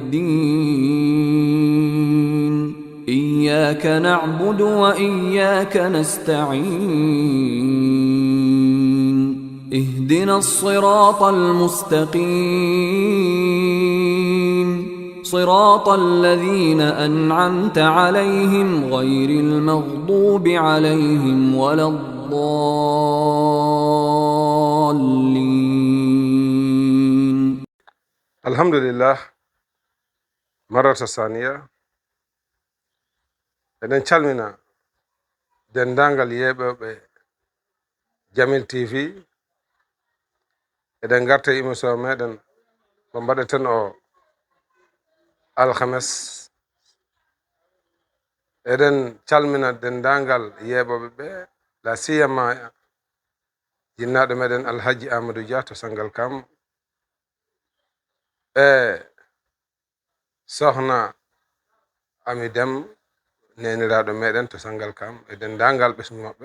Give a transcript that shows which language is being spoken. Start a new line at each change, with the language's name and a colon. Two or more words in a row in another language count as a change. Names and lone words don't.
Arabic: الدين إياك نعبد وإياك نستعين اهدنا الصراط المستقيم صراط الذين أنعمت عليهم غير المغضوب عليهم ولا الضالين. الحمد لله مرة ثانية
Fula: eɗen calmina dendagal yeɓoɓe Jamil TV. eɗen garta émission meɗen ko mbaɗeten o alhames. eɗen calmina dendagal yeɓoɓe ɓe la siyama jinnaɗo meɗen Alhaji Amadou Dia to Sangalkam e sohna Ami Dem neniraɗo meɗen to Sangalkam e dendagal ɓesgu maɓɓe.